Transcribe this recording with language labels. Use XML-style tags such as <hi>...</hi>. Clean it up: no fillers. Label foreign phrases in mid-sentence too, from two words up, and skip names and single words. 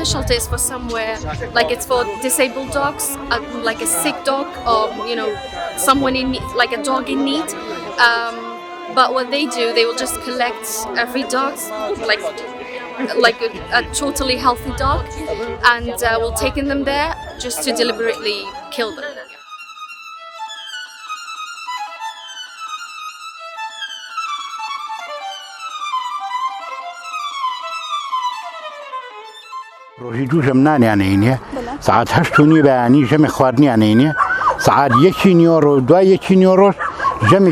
<en>Shelter is for somewhere, it's for disabled dogs, like a sick dog, or someone in need, like a dog in need. But what they do, they will just collect every dog, like a totally healthy dog, and will take them there just to deliberately kill them.</en> <ckb>ڕۆژی دوو ژەمنانیانەینێ سعات 8:30 بەیانی ژەمی خواردنیانەینێ سعات 1 نیۆڕۆ و دوای 1 نیۆڕۆژ ژەمی</ckb>